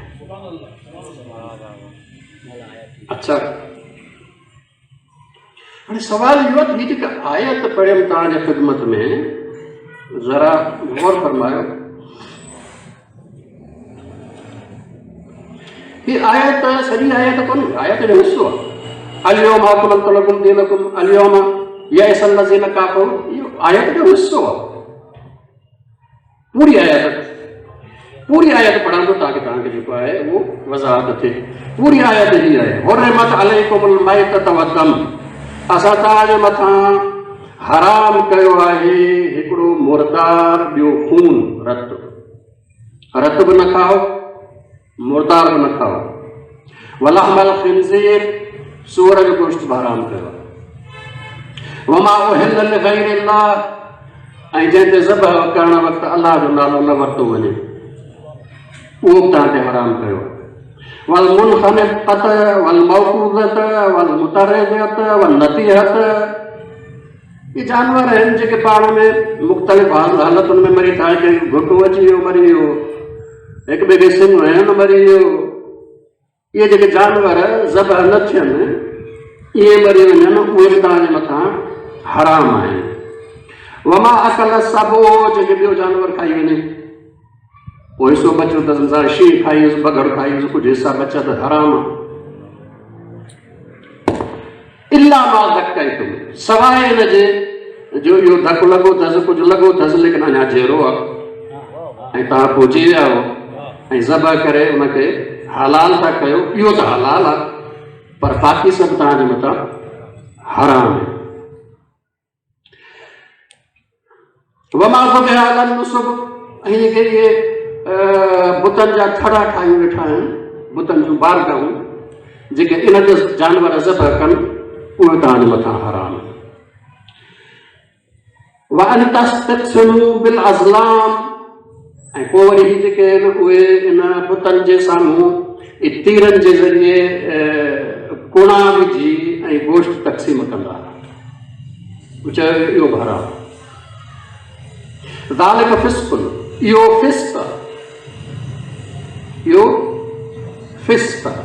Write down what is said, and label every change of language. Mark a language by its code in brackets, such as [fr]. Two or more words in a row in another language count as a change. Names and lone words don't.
[sd] अच्छा, हाणे सवाल इहो आहे, हीअ जेका आयत पढ़ियमि तव्हांजे ख़िदमत में, ज़रा गौर फरमायो। हीअ आयत सॼी आयत कोन्हे, आयत जो हिसो आहे। [ar] اليوم أكملت لكم دينكم اليوم يئس الذين كفروا, [sd] इहो आयत जो हिसो आहे। पूरी आयत पढ़ंदो ताकि तव्हांखे जेको आहे उहो वज़ाहत थिए। पूरी आयत ही आहे, [ar] حرمت عليكم الميتة والدم, [sd] असां तव्हांजे मथां हराम कयो आहे हिकिड़ो मुर्दार, ॿियो खून, रत बि न खाओ, मुर्दार बि न खाओ। [ar] ولحم الخنزير, [sd] सूअर जो गोश्त बि हराम कयो आहे। [ar] وما أهل لغير الله, [sd] ऐं जंहिं ते ज़बह करण वक़्तु अलाह जो नालो न वरितो वञे, उहो बि तव्हां ते हराम कयो आहे। [ar] والمنخنقة والموقوذة والمتردية والنطيحة, [sd] ये जानवर आहिनि जेके पाण में मुख़्तलिफ़ हालतुनि में मरी था। कंहिं घुटो अची वियो मरी वियो, हिकु ॿिए खे सिंह हणनि मरी वियो। इहे जेके जानवर ज़बह न थियनि, इहे मरी वञनि, उहे बि तव्हांजे मथां हराम आहिनि। [ar] وما أكل السبع, [sd] जेके ॿियो जानवर खाई वञे, पोइ हिसो बचियो त शींहं खाईंसि, बगड़ खाईंसि, कुझु हिसा बचा त हराम। [ar] إلا ما ذكيتم, [sd] सवाइ इन जे जो इहो धकु लॻो अथसि, कुझु लॻो अथसि, लेकिन अञा जहिड़ो आहे ऐं तव्हां पोइ जी विया हो ऐं ज़बह करे उनखे हलाल था कयो, इहो त हलाल आहे, पर बाक़ी सभु तव्हांजे मथां हराम आहे। [ar] وما ذبح على النصب, [sd] ऐं जेके इहे बुतनि जा थड़ा ठाहियूं वेठा आहिनि, बुतनि जूं बारगाहूं, जेके इन ते जानवर ज़बह कनि, उहे तव्हांजे मथां हराम। [ar] وأن تستقسموا بالأزلام, [sd] ऐं पोइ वरी ही जेके आहिनि उहे इन बुतनि जे साम्हूं तीरनि जे ज़रिए कुणा विझी ऐं गोश्त तक़सीम कंदा, चयो इहो बि हराम। [ar] ذلك فسق, [sd] इहो फ़िस्क़ आहे, इहो फ़िस्क़ आहे।